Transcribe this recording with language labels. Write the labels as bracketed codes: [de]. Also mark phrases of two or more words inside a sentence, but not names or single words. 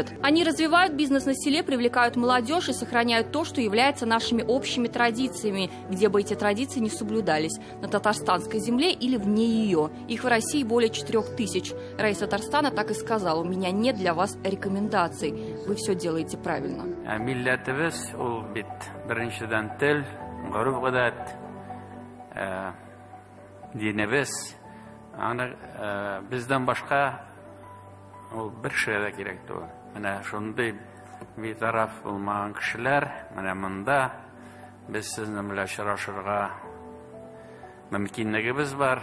[ru] Они развивают бизнес на селе, привлекают молодежь и сохраняют то, что является нашими общими традициями, где бы эти традиции не соблюдались, на татарстанской земле или вне ее. Их в России более 4000. Раис Татарстана так и сказал: у меня нет для вас рекомендаций. Вы все делаете правильно. [tt] Милләтебез ул бит беренчедән тел, гореф-гадәт, динебез. Аны бездән башка ул бер шәй дә кирәк түгел. Менә шундый битараф булмаган кешеләр, менә монда без сезнең белән очрашырга мөмкинлегебез бар.